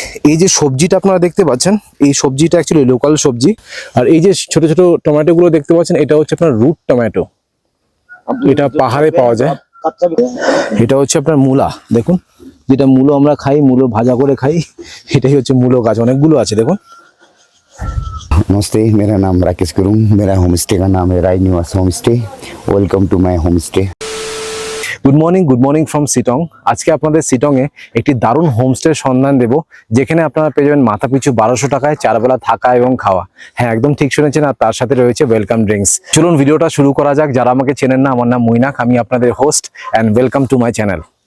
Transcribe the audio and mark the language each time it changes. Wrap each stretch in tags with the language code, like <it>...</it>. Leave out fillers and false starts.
<bn>এই যে সবজিটা আপনারা দেখতে পাচ্ছেন, এই সবজিটা অ্যাকচুয়ালি লোকাল সবজি। আর এই যে ছোট ছোট টমেটো গুলো দেখতে পাচ্ছেন, এটা হচ্ছে আপনার রুট টমেটো, এটা পাহাড়ে পাওয়া যায়। এটা হচ্ছে আপনার মূলা, দেখুন যেটা মূলো আমরা খাই, মূলো ভাজা করে খাই, এটাই হচ্ছে মূলো গাছ, অনেকগুলো আছে দেখুন।</bn> <hi>नमस्ते, मेरा नाम राकेश गुरुंग। मेरा होम स्टे का नाम है राय निवास home stay.</hi> <en>Welcome to my home stay. Good morning from Shillong.</en> <bn>আজকে আপনাদের শিলংয়ে একটি দারুণ হোমস্টের সন্ধান দেব, যেখানে আপনারা পেয়ে যাবেন মাথা পিছু 1200 টাকায় 4 বেলা থাকা এবং খাওয়া। হ্যাঁ, একদম ঠিক শুনেছেন, আর তার সাথে রয়েছে ওয়েলকাম ড্রিঙ্কস। চলুন ভিডিওটা শুরু করা যাক। যারা আমাকে চেনেন না, আমার নাম মুইনাক, আমি আপনাদের host</bn> <en>And welcome to my channel.</en>